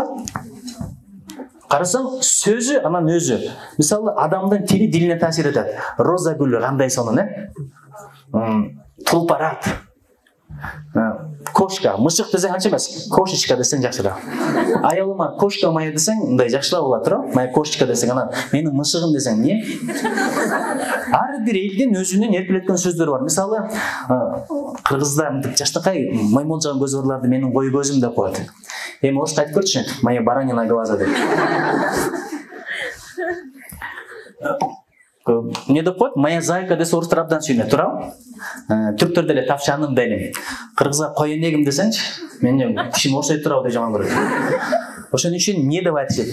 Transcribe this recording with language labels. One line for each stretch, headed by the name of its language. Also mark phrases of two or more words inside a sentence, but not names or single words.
Kyrgyz: Карасаң, сөзү анан өзү. Мисалы, адамдын тили дилине таасир этет. Роза гүлү кандай сонун, Тулпарат. Кошка, мышык десең анча эмес. Кошечка десең жакшыраак. Аялыма
Russian: кошка мая
Kyrgyz: десең, мындай жакшыраак болот, туурабы?
Russian: Мая кошечка
Kyrgyz: десең, анан менин мышыгым десең, эмне? Ар бир элдин өзүнүн эркелеткөн сөздөрү бар. Мисалы, кыргызда мынтип жаштакай маймылжаган көзү барларды менин кой көзүм деп коет. Эми орусча айтып көрчү,
Russian: моя баранина глаза
Kyrgyz: деп. Не деп коет?
Russian: Моя зайка
Kyrgyz: десе орустар абдан сүйүнөт, туурабы? Түрктөр деле тапшаным дейм. Кыргызга кой энегим десеңчи, мен тишим окшойт турабы деп жаман көрөт. Ошон үчүн не деп айтышат?